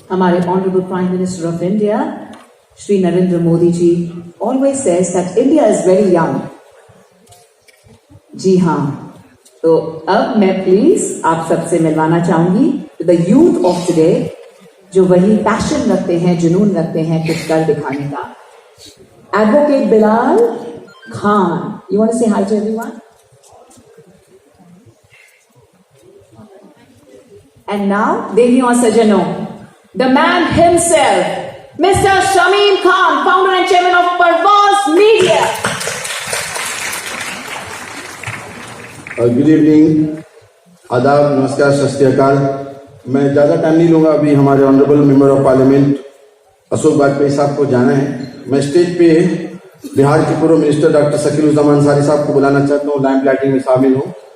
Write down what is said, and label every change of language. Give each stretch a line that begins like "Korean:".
English: हमारे honourable prime minister of India Shri Narendra Modi ji always says that India is very young.
Hindi: जी हाँ, तो अब मैं प्लीज आप सबसे मिलवाना चाहूंगी
English: the youth of today,
Hindi: जो वही पैशन रखते हैं, जुनून रखते हैं कुछ कर दिखाने का।
English: Advocate Bilal Khan, you want to say hi to everyone? And now,
Hindi: देवियों और सज्जनों,
English: the man himself, Mr. Shameem Khan, founder and chairman of Parvaz Media. Good evening,
Hindi: आदाब, नमस्कार, सत श्री अकाल। मैं ज़्यादा टाइम नहीं लूँगा। अभी हमारे honourable member of parliament Ashok Vajpayee साहब को जाना है। मैं स्टेज पे बिहार के पूर्व मिनिस्टर डॉक्टर शकील-उज़-ज़मान अंसारी साहब को बुलाना चाहता हूँ, लैम्प लाइटिंग में शामिल हूँ।